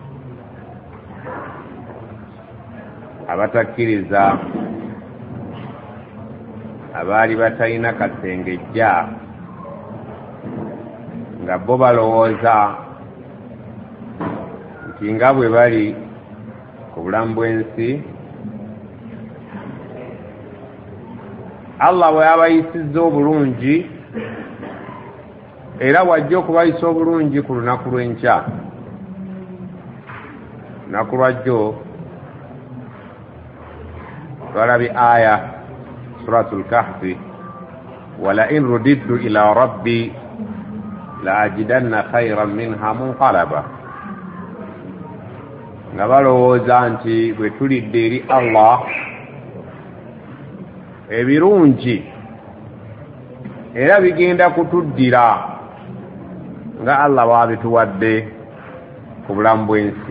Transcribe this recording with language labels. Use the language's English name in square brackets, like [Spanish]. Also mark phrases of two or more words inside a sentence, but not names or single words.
[Ganda] abatakkiriza abaali batalina kasengejja nga bo balowooza nti nga bwe bali ku bulamu bw'ensi Allah bwe yabayisizza obulungi era wajja okubayisa obulungi ku lunaku lw'enkya. Lunaku lwajjo twalabye [Arabic] آية سورة الكهف ولئن رددت إلى ربي لأجدن خيرا منها منقلبا, [Ganda] nga balowooza nti bwe tulidde eri Allah ebirungi era bigenda kutuddira nga Allah bw'abituwadde ku bulamu bw'ensi.